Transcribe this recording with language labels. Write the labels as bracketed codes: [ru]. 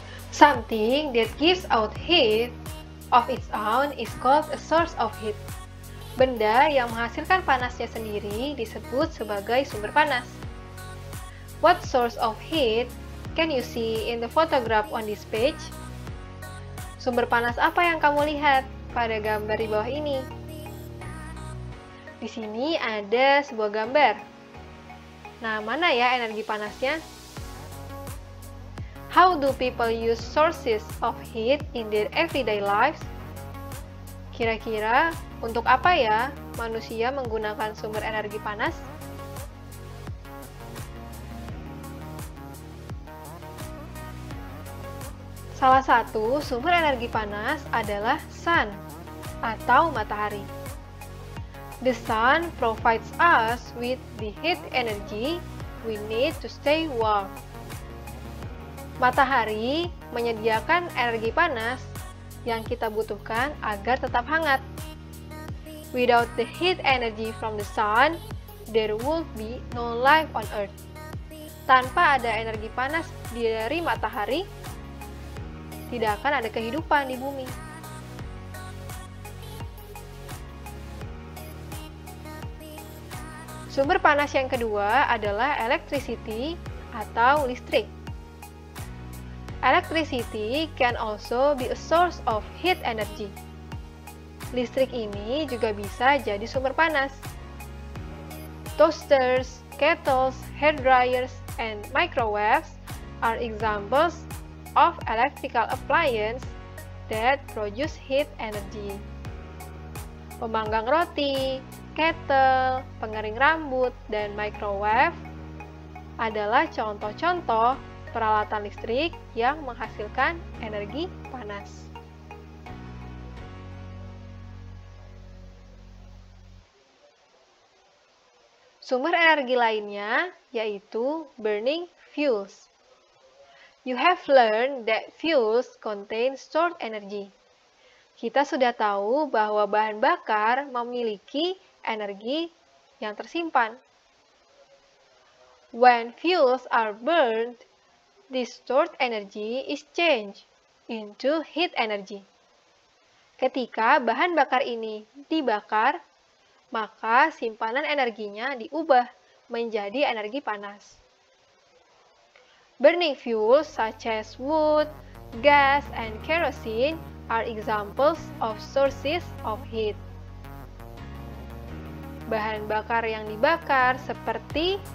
[en] Something that gives out heat of its own is called a source of heat. [id] Benda yang menghasilkan panasnya sendiri disebut sebagai sumber panas. [en] What source of heat can you see in the photograph on this page? [id] Sumber panas apa yang kamu lihat pada gambar di bawah ini? Di sini ada sebuah gambar. Nah, mana ya energi panasnya? [en] How do people use sources of heat in their everyday lives? [id] Kira-kira untuk apa ya manusia menggunakan sumber energi panas? Salah satu sumber energi panas adalah sun atau matahari. [en] The sun provides us with the heat energy we need to stay warm. [id] Matahari menyediakan energi panas yang kita butuhkan agar tetap hangat. [en] Without the heat energy from the sun, there would be no life on earth. [id] Tanpa ada energi panas dari matahari, tidak akan ada kehidupan di bumi. Sumber panas yang kedua adalah electricity atau listrik. [en] Electricity can also be a source of heat energy. [id] Listrik ini juga bisa jadi sumber panas. [en] Toasters, kettles, hair dryers, and microwaves are examples of electrical appliances that produce heat energy. [id] Pemanggang roti, kettle, pengering rambut, dan microwave adalah contoh-contoh peralatan listrik yang menghasilkan energi panas. Sumber energi lainnya yaitu burning fuels. [en] You have learned that fuels contain stored energy. [id] Kita sudah tahu bahwa bahan bakar memiliki energi yang tersimpan. [en] When fuels are burned, this stored energy is changed into heat energy. [id] Ketika bahan bakar ini dibakar, maka simpanan energinya diubah menjadi energi panas. [en] Burning fuels such as wood, gas, and kerosene are examples of sources of heat. [id] Bahan bakar yang dibakar seperti